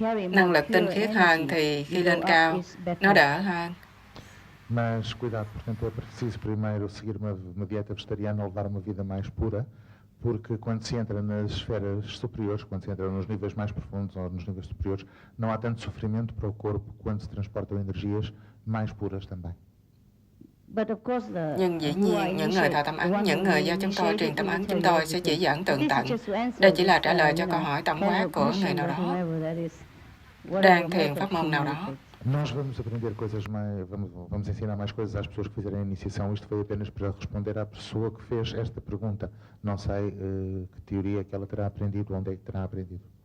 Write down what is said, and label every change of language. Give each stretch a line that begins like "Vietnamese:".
Vietnamese: Năng lực tinh khiết hơn thì khi lên cao, nó đỡ hơn.
Portuguese: Mas cuidado, portanto é preciso primeiro seguir uma dieta vegetariana ou levar uma vida mais pura, Porque quando se entra nas esferas superiores, quando se entra nos níveis mais profundos ou nos níveis superiores, não há tanto sofrimento para o corpo quando se transportam energias mais puras também.
Vietnamese: Nhưng dĩ nhiên, những người thọ tâm ấn, những người do chúng tôi truyền tâm ấn, chúng tôi sẽ chỉ dẫn tường tận. Đây chỉ là trả lời cho câu hỏi tổng quát của người nào đó đang thiền pháp môn nào đó.
Portuguese: Nós vamos aprender coisas mais, vamos ensinar mais coisas às pessoas que fizerem a iniciação. Isto foi apenas para responder à pessoa que fez esta pergunta. Não sei que teoria que ela terá aprendido, onde é que terá aprendido.